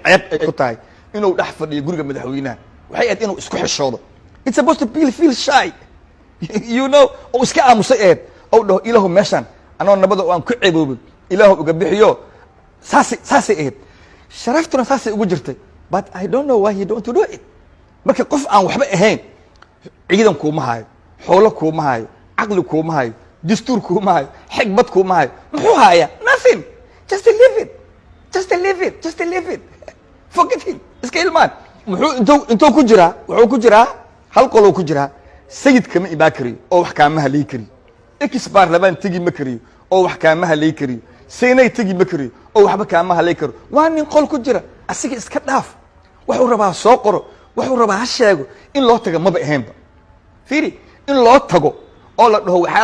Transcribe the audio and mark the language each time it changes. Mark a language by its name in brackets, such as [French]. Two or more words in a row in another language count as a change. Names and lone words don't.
[Somali] ceeb ay ku tahay inuu dhex fadhiyo guriga madaxweynaha waxay ahayd inuu isku xishoodo [English] it's supposed to feel shy you know [Somali] oo iska aamusay eed oo dhaho ilaahu meeshan anoo nabada oo aan ku ceeboobin ilaahu uga bixiyo saasay eed sharaftuna saasay ugu jirtay [English] but I don't know why he don't do it [Somali] marka qof aan waxba ahayn ciidan kuuma hayo xoolo kuuma hayo caqli kuuma hayo dastuur kuuma hayo xigmad kuuma hayo muxuu hayaa [English] nothing just leave it forget him [Somali] iska ilmaan muxuu intuu ku jiraa wuxuu ku jiraa hal qoloo ku jiraa sayid kama imaan kariyo oo wax kaama halay kariyo ex baarlamaan tegi ma kariyo oo wax kaama halay kariyo seenay tegi ma kariyo oo waxba kaama halay karo waa nin qol ku jira asiga iska dhaaf wuxuu rabaa soo qoro wuxuu rabaa ha sheego in loo tago maba ahaynba fiiri in loo tago oo la dhaho waxaa